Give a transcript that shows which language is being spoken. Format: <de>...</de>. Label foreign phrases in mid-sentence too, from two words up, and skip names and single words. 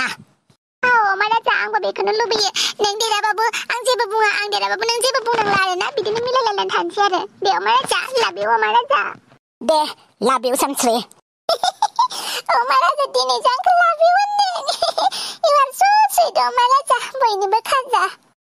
<brx>अमा राजा आंबो बेखौनो लुबैयो नों देरहाबाबो आं जेबो बुङा आं देरहाबाबो नों जेबो बुंनांला आरोना बिदिनो मिलायलायनानै थानोसै आरो दे अमा राजा</brx> <en>love you</en> <brx>अमा राजा दे</brx> <en>love you</en> <brx>सानस्रि अमा राजा दिनै जोंखौ</brx> <en>love you</en> <brx>होनदों</brx> <en>You are so sweet</en> <brx>अमा राजा बयनिबो खाजा</brx>